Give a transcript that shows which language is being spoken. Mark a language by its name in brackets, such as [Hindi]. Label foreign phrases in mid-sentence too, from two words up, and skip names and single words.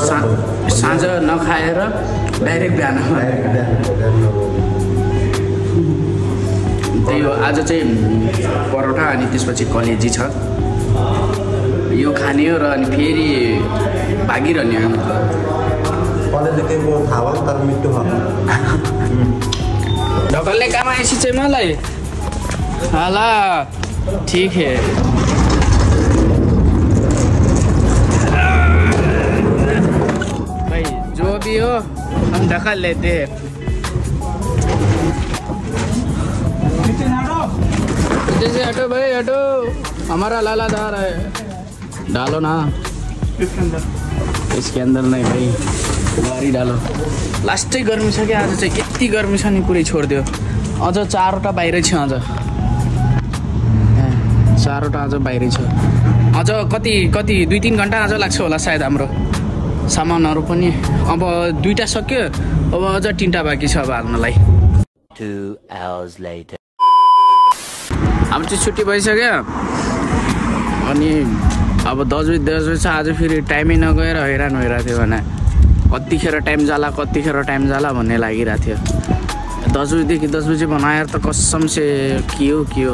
[Nepali] साँझ नखाएर डाइरेक्ट बिहान। त्यही हो, आज चाहिँ परोठा अनि त्यसपछि कलेजी छ यो खाने हो र अनि फेरि भागिरहने हो। ढकलले काम आएपछि चाहिँ मलाई हाला [Hindi] ठिक है। भाई जो भी हो हम ढकल लेते हैं। जल्दी से हटो भाई हटो, हमारा लाला जा रहा है, डालो ना इसके अंदर नहीं भाई, गाडी डालो। [Nepali] लास्टै गर्मी छ क्या आज चाहिँ, यति गर्मी छ नि पुरै छोडिदियो। अझ 4वटा बाहिरै छ, अझ 4वटा अझ बाहिरै छ। अझ कति 2-3 घन्टा अझ लाग्छ होला सायद हाम्रो सामानहरू पनि। अब 2टा सक्यो, अब अझ 3टा बाँकी छ अब हाल्नलाई। [English] 2 hours later. [Nepali] अब चाहिँ छुट्टी भइसक्यो अनि अब 10 बजे छ। आज फेरि टाइमै नगएर हैरान भइरहेको थियो भने कतिखेर टाइम जाला भन्ने लागिरहेको थियो। 10 बजेदेखि 10 बजे बनाएर त [Hindi] कसम से [Nepali] के हो।